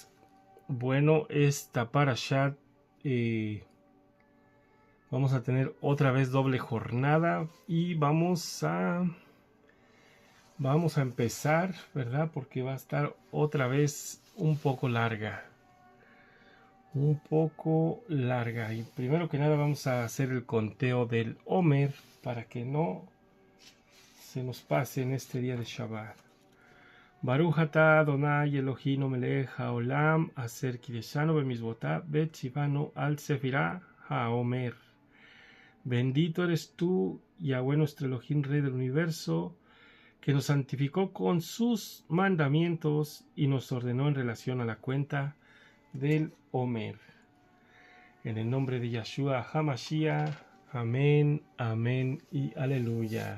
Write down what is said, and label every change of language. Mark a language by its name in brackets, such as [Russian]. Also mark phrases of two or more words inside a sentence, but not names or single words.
[Spanish] Bueno, esta parashat vamos a tener otra vez doble jornada y vamos a empezar, ¿verdad? Porque va a estar otra vez un poco larga. Y primero que nada vamos a hacer el conteo del Omer para que no se nos pase en este día de Shabbat. [Hebrew] ברוך אתה אדני אלהינו מלך העולם אשר קדשנו במצותיו וצונו על ספירת העמר. [Spanish] Bendito eres tú, Yahweh nuestro Elohim, Rey del universo, que nos santificó con sus mandamientos y nos ordenó en relación a la cuenta del Omer. En el nombre de Yahshua HaMashiach, amén, amén y aleluya.